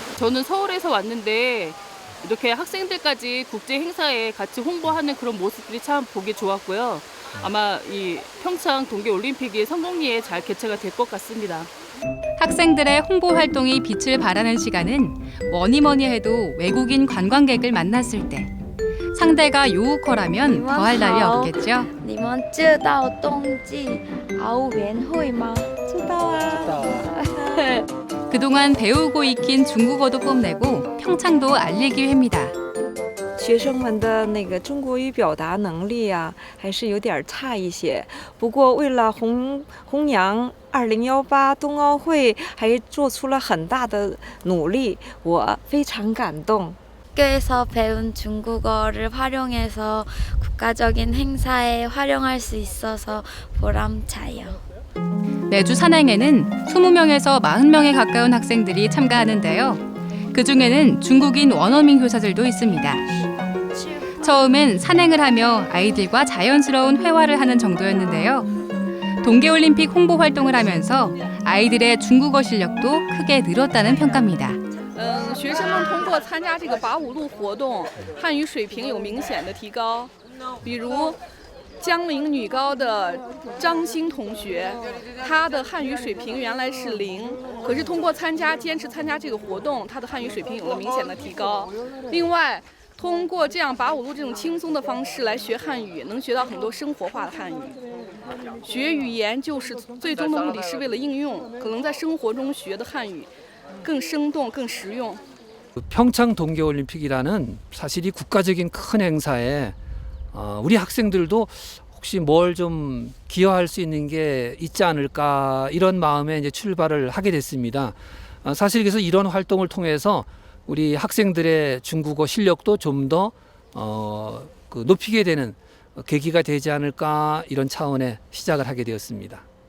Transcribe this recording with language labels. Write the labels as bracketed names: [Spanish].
[Korean] 저는 서울에서 왔는데 이렇게 학생들까지 국제 행사에 같이 홍보하는 그런 모습들이 참 보기 좋았고요. 아마 이 평창 동계올림픽이 성공리에 잘 개최가 될 것 같습니다. 학생들의 홍보 활동이 빛을 발하는 시간은 뭐니 해도 외국인 관광객을 만났을 때. 상대가 요우커라면 더할 날이 없겠죠. [Chinese] 你们知道冬季奥运会吗？知道啊。 [Korean] 그동안 배우고 익힌 중국어도 뽐내고 평창도 알리기 위해입니다. [Chinese] 学生们的那个中国语表达能力啊，还是有点差一些。不过为了弘扬2018冬奥会，还做出了很大的努力，我非常感动。 [Korean] 학교에서 배운 중국어를 활용해서 국가적인 행사에 활용할 수 있어서 보람차요. 매주 산행에는 20명에서 40명에 가까운 학생들이 참가하는데요. 그중에는 중국인 원어민 교사들도 있습니다. 처음엔 산행을 하며 아이들과 자연스러운 회화를 하는 정도였는데요. 동계올림픽 홍보 활동을 하면서 아이들의 중국어 실력도 크게 늘었다는 평가입니다. [Chinese] 学生们通过参加这个8·5路活动，汉语水平有明显的提高。比如江陵女高的张欣同学，她的汉语水平原来是0，可是通过坚持参加这个活动，她的汉语水平有了明显的提高。另外，通过这样8·5路这种轻松的方式来学汉语，能学到很多生活化的汉语。学语言就是最终的目的是为了应用，可能在生活中学的汉语更生动、更实用。 [Korean] 평창 동계올림픽이라는 사실이 국가적인 큰 행사에 우리 학생들도 혹시 뭘 좀 기여할 수 있는 게 있지 않을까 이런 마음에 이제 출발을 하게 됐습니다. 사실 그래서 이런 활동을 통해서 우리 학생들의 중국어 실력도 좀 더 높이게 되는 계기가 되지 않을까 이런 차원의 시작을 하게 되었습니다.